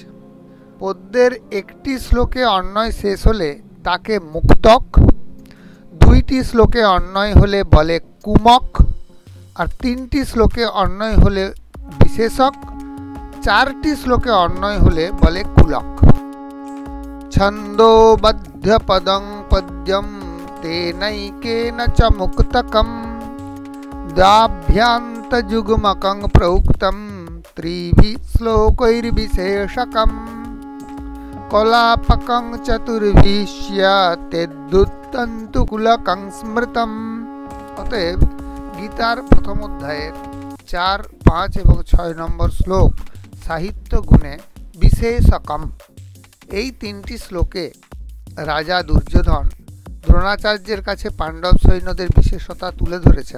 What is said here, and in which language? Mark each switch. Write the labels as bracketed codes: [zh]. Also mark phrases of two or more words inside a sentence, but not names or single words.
[bn] পদ্যের একটি শ্লোকে অন্বয় শেষ হলে তাকে মুক্তক, দুইটি শ্লোকে অন্বয় হলে বলে কুমক, আর তিনটি শ্লোকে অন্বয় হলে বিশেষক, চারটি শ্লোকে অন্বয় হলে বলে কুলক। [sa] ছন্দোবদ্ধ পদং পদ্যম তেনৈকেন চ মুক্তকম দ্বাভ্যান্ত যুগ্মকং প্রউক্তম ত্রিভি শ্লোকৈর্বিশেষকম কলাপকং চতুর্ভিষ্যতেদ্যুত্তন্তু কুলকং স্মৃতম। [bn] অতএব গীতার প্রথম অধ্যায়ের ৪, ৫ এবং ৬ নম্বর শ্লোক সাহিত্য গুণে বিশেষকম। এই তিনটি শ্লোকে রাজা দুর্যোধন দ্রোণাচার্যের কাছে পাণ্ডব সৈন্যদের বিশেষতা তুলে ধরেছেন।